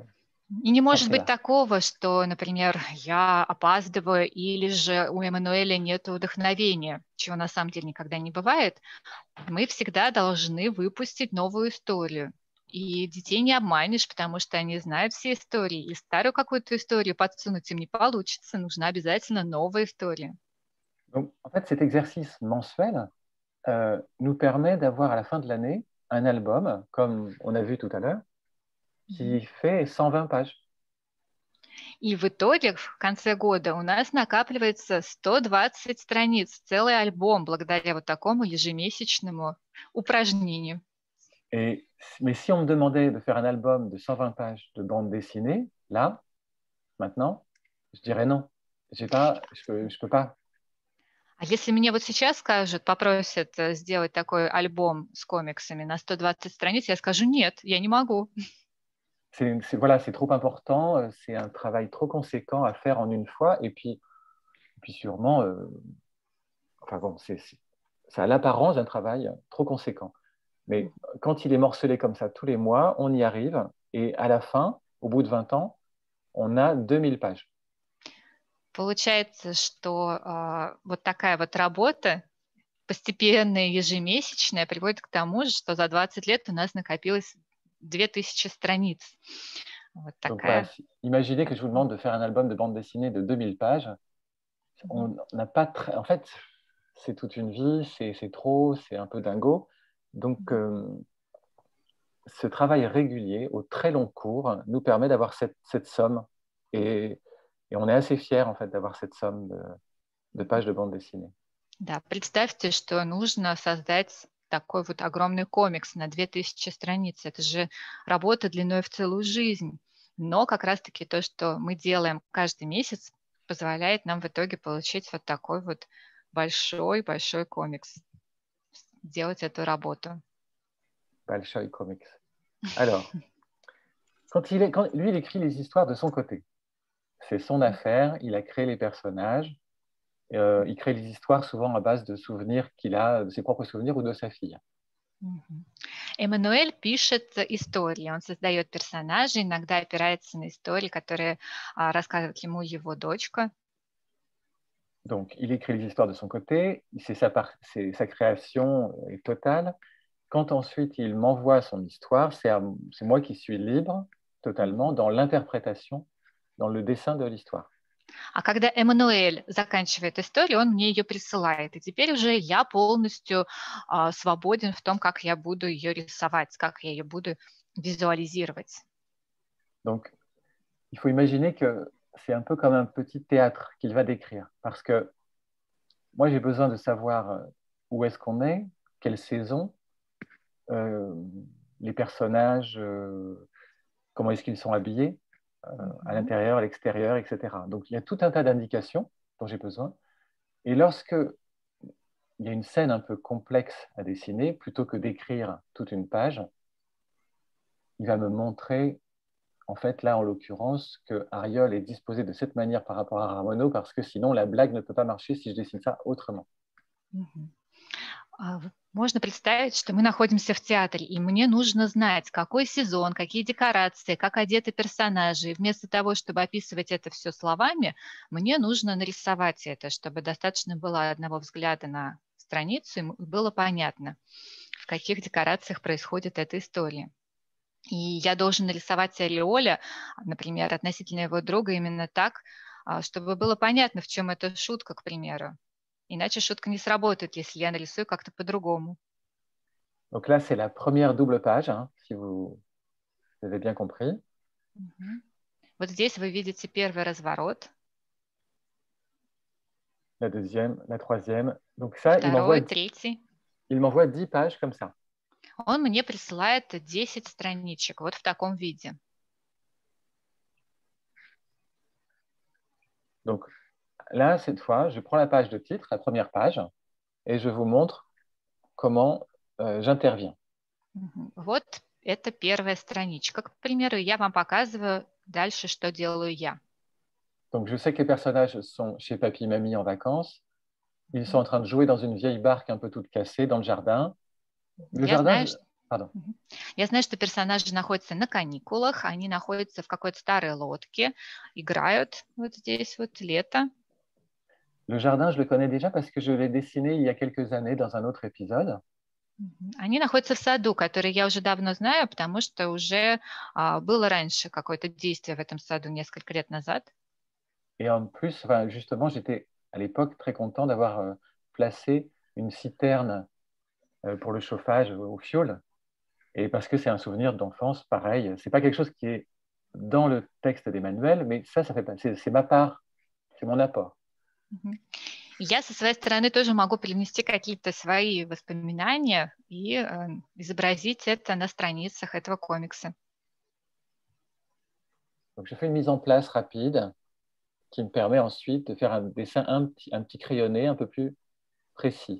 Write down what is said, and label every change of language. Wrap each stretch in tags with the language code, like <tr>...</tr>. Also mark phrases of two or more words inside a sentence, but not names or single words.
<ru>И не может быть такого, что, например, я опаздываю или же у Эммануэля нет вдохновения, чего на самом деле никогда не бывает. Мы всегда должны выпустить новую историю. И детей не обманешь, потому что они знают все истории. И старую какую-то историю подсунуть им не получится. Нужна обязательно новая история.</ru> <fr>Donc, en fait, cet exercice mensuel nous permet d'avoir à la fin de l'année un album, comme on a vu tout à l'heure, qui fait 120 pages.</fr> <ru>И в итоге, в конце года, у нас накапливается 120 страниц, целый альбом, благодаря вот такому ежемесячному упражнению.</ru> <fr>Mais si on me demandait de faire un album de 120 pages de bande dessinée, là, maintenant, je dirais non. Je peux pas.</fr> <ru>А если мне вот сейчас скажут, pопросят сделать такой альбом с комиксами на 120 страниц, я скажу нет, я не могу.</ru> <fr>Voilà, c'est trop important, c'est un travail trop conséquent à faire en une fois, et puis sûrement, enfin bon, ça a l'apparence d'un travail trop conséquent. Mais quand il est morcelé comme ça tous les mois, on y arrive, et à la fin, au bout de 20 ans, on a 2000 pages.</fr> <ru>Получается, что вот такая вот работа, постепенная, ежемесячная, приводит к тому, что за 20 лет у нас накопилось 2000 страниц. Вот такая.</ru> <fr>Donc, voilà, imaginez que je vous demande de faire un album de bande dessinée de 2000 pages. On n'a pas en fait, c'est toute une vie, c'est trop, c'est un peu dingo. Donc, ce travail régulier, au très long cours, nous permet d'avoir cette somme. Et on est assez fiers, en fait, d'avoir cette somme de pages de bande dessinée.</fr> <ru>Да, представьте, что нужно создать такой вот огромный комикс на 2000 страниц. Это же работа длиной в целую жизнь. Но как раз-таки то, что мы делаем каждый месяц, позволяет нам в итоге получить вот такой вот большой-большой комикс. Делать эту работу. Большой комикс.</ru> <fr>Alors, lui, il écrit les histoires de son côté. C'est son affaire, il a créé les personnages. Il crée les histoires souvent à base de souvenirs qu'il a, de ses propres souvenirs ou de sa fille.</fr> <ru>Эммануэль пишет истории, он создает персонажей, иногда опирается на истории, которые рассказывает ему его дочка.</ru> <fr>Donc, il écrit les histoires de son côté, sa création est totale. Quand ensuite il m'envoie son histoire, c'est moi qui suis libre totalement dans l'interprétation, dans le dessin de l'histoire.</fr> <ru>А когда Эммануэль заканчивает историю, он мне ее присылает. И теперь уже я полностью свободен в том, как я буду ее рисовать, как я ее буду визуализировать.</ru> <fr>Donc, il faut imaginer que c'est un peu comme un petit théâtre qu'il va décrire. Parce que moi, j'ai besoin de savoir où est-ce qu'on est, quelle saison, les personnages, comment est-ce qu'ils sont habillés. À l'intérieur, à l'extérieur, etc. Donc, il y a tout un tas d'indications dont j'ai besoin. Et lorsque il y a une scène un peu complexe à dessiner, plutôt que d'écrire toute une page, il va me montrer en fait, là, en l'occurrence, que Ariol est disposé de cette manière par rapport à Ramono, parce que sinon, la blague ne peut pas marcher si je dessine ça autrement.</fr> <ru>Можно представить, что мы находимся в театре, и мне нужно знать, какой сезон, какие декорации, как одеты персонажи. И вместо того, чтобы описывать это все словами, мне нужно нарисовать это, чтобы достаточно было одного взгляда на страницу, и было понятно, в каких декорациях происходит эта история. И я должен нарисовать Ариоля, например, относительно его друга именно так, чтобы было понятно, в чем эта шутка, к примеру. Иначе шутка не сработает, если я нарисую как-то по-другому.</ru> <fr>Donc là, c'est la première double page, hein, si vous avez bien compris.</fr> <ru>Вот здесь вы видите первый разворот.</ru> <fr>La deuxième, la troisième. Donc ça,</fr> <ru>Второй, третий.</ru> <fr>Il m'envoie 10 pages comme ça.</fr> <ru>Он мне присылает 10 страничек вот в таком виде.</ru> <fr>Donc là, cette fois, je prends la page de titre, la première page, et je vous montre comment j'interviens.</fr> <ru>Вот это первая страничка, к примеру, и я вам показываю дальше, что делаю я.</ru> <fr>Donc je sais que les personnages sont chez Papy et Mamie en vacances. Ils sont en train de jouer dans une vieille barque un peu toute cassée dans le jardin.</fr> <ru>Я знаю, что персонажи находятся на каникулах, они находятся в какой-то старой лодке, играют вот здесь вот лето.</ru> <fr>Le jardin, je le connais déjà parce que je l'ai dessiné il y a quelques années dans un autre épisode.</fr> <ru>Они находятся в саду, который я уже давно знаю, потому что уже было раньше какое-то действие в этом саду несколько лет назад.</ru> <fr>Et en plus, justement, j'étais à l'époque très content d'avoir placé une citerne pour le chauffage au fioul. Et parce que c'est un souvenir d'enfance, pareil. C'est pas quelque chose qui est dans le texte des manuels, mais ça fait c'est ma part, c'est mon apport.</fr> <ru>Я со своей стороны тоже могу принести какие-то свои воспоминания и изобразить это на страницах этого комикса.</ru> <fr>Donc, je fais une mise en place rapide qui me permet ensuite de faire un dessin un petit crayonné un peu plus précis.</fr>